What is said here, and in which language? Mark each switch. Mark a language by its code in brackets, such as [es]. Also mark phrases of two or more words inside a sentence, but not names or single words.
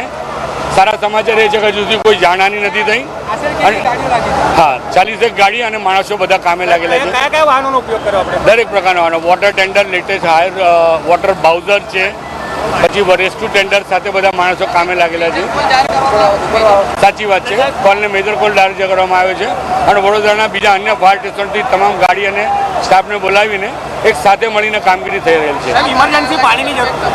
[gu] સારા સમાચાર એ છે કે હજુ કોઈ જાનહાની નથી થઈ। હાં, 40 ગાડી ઔર માણસો બધા કામે લાગેલા છે। ક્યા વાહનો ઉપયોગ કરો આપણે? દરેક પ્રકારના વાહનો, [en] water tender, latest higher water bowser [gu] छे, પછી [en] rescue tender [gu] સાથે બધા માણસો કામે લાગેલા છે। સાચી વાત છે, કોલને [en] major call [gu] ડાયરેક્ટ કરવામાં આવ્યો છે અને વડોદરાના બીજા અન્ય [en] fire stationથી [gu] તમામ ગાડી અને સ્ટાફને બોલાવીને એક સાથે મળીને કામગીરી થઈ રહેલ છે। ઇમરજન્સી પાણીની જરૂર